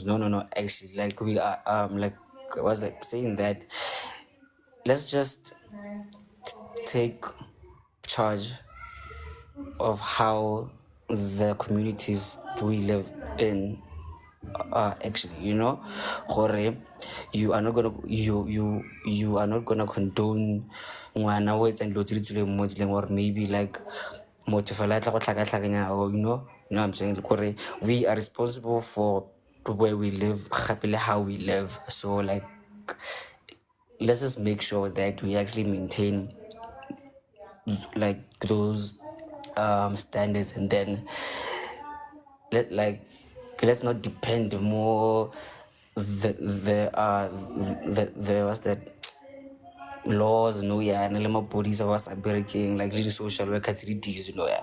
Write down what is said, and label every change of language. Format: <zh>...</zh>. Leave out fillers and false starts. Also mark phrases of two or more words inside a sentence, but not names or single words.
<en>No, no, no. Actually, like we are like was that saying that let's just take charge of how the communities we live in actually, gore you are not gonna you are not gonna condone</en> <tn>ngwana o etsang dilo tse di tswileng mo tseleng,</tn> <en>or maybe like</en> <tn>motho fela a tla go tlhakatlhakanya,</tn> <en>or you know what I'm saying, gore we are responsible for where we live,</en> <tn>gape le</tn> <en>how we live. So like let's just make sure that we actually maintain like those standards, and then let like let's not depend more the what's that laws, no, yeah, and le police was breaking, like little social worker, these, yeah.</en>